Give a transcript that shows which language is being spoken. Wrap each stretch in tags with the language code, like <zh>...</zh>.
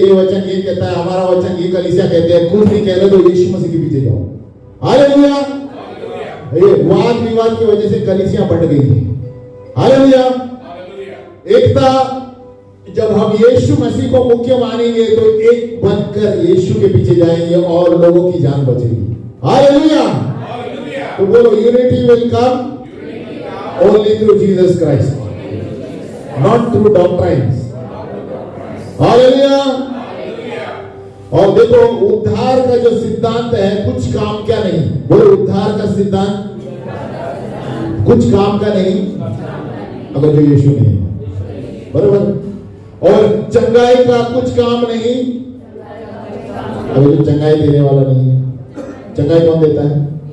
<hi>ये वचन ये कहता है, हमारा वचन ये कलीसिया कहते हैं, कुछ नहीं कह रहे तो यीशु मसीह के पीछे जाओ। हालेलुया। ये वाद विवाद की वजह से कलीसिया बढ़ गई है। हालेलुया। एकता, जब हम यीशु मसीह को मुख्य मानेंगे तो एक बनकर यीशु के पीछे जाएंगे और लोगों की जान बचेगी। हालेलुया। तो बोलो,</hi> <en>Unity will come only through Jesus Christ, not through doctrines. Hallelujah.</en> <hi>और देखो, उद्धार का जो सिद्धांत है, कुछ काम क्या नहीं। बोलो, उद्धार का सिद्धांत कुछ काम का नहीं अगर जो यीशु नहीं है। बरोबर। और चंगाई का कुछ काम नहीं अगर जो चंगाई देने वाला नहीं है। चंगाई कौन देता है?</hi>